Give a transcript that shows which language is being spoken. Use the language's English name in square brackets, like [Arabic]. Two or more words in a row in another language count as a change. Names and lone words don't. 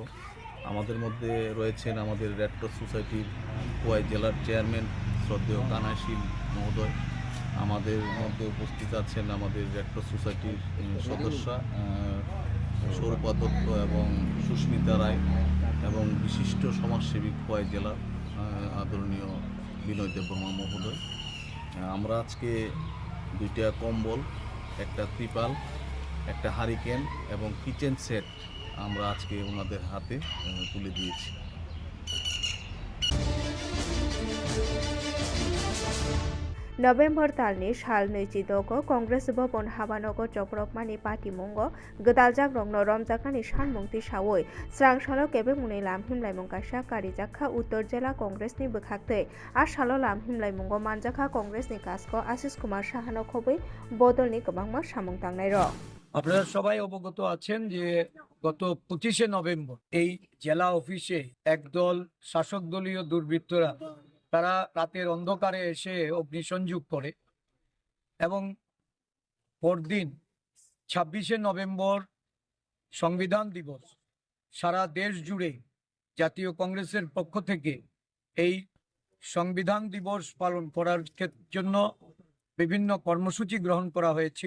[Bangla] আমাদের মধ্যে রয়েছেন আমাদের রেড ক্রস সোসাইটির খোয়াই জেলার চেয়ারম্যান শ্রদ্ধেয় কানাইশীল মহোদয়, আমাদের মধ্যে উপস্থিত আছেন আমাদের রেড ক্রস সোসাইটির সদস্যা সৌরপা দত্ত এবং সুস্মিতা রায় এবং বিশিষ্ট সমাজসেবী খোয়াই জেলার আদরণীয় বিনয় দেববর্মা মহোদয়। আমরা আজকে দুইটা কম্বল, একটা ত্রিপাল, একটা হারিকেন এবং কিচেন সেট আমরা আজকে ওনাদের হাতে তুলে দিয়েছি। [Kok Borok] November talni sal neichidoko Congress Bhopon Habanogo Chokropmani Patimungo Gdaljak Rongno Romjakani Sanmungti Sawoi Srang Salo Kebe Muni Lam Himlaimung Kaisa Karijakha Uttor Jela Congress ni Bwkhakte Ashalo Lam Himlaimungo Manjakha Congress ni Kasko Asis Kumar Sahano Khoboi Bodolni Kwbangma Samung Tangnai Rok [Bangla] আপনারা সবাই অবগত আছেন যে গত 25শে নভেম্বর এই জেলা অফিসে একদল শাসক দলীয় দুর্বৃত্তরা তারা রাতের অন্ধকারে এসে অগ্নিসংযোগ করে এবং পরদিন 26শে নভেম্বর সংবিধান দিবস সারা দেশ জুড়ে জাতীয় কংগ্রেসের পক্ষ থেকে এই সংবিধান দিবস পালন করার জন্য বিভিন্ন কর্মসূচি গ্রহণ করা হয়েছিল।